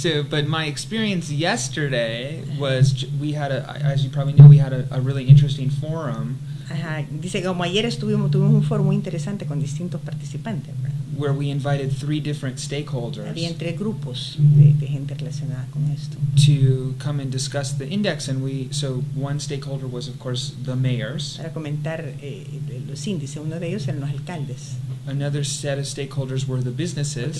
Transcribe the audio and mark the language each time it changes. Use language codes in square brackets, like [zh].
[en] but my experience yesterday was as you probably know, we had a really interesting forum. Ajá. [es] Dice que como ayer tuvimos un foro muy interesante con distintos participantes, ¿verdad? [en] Where we invited 3 different stakeholders. [es] Habían 3 grupos de gente relacionada con esto. [en] To come and discuss the index, and so one stakeholder was, of course, the mayors. [es] Para comentar los índices, uno de ellos eran los alcaldes. [en] Another set of stakeholders were the businesses.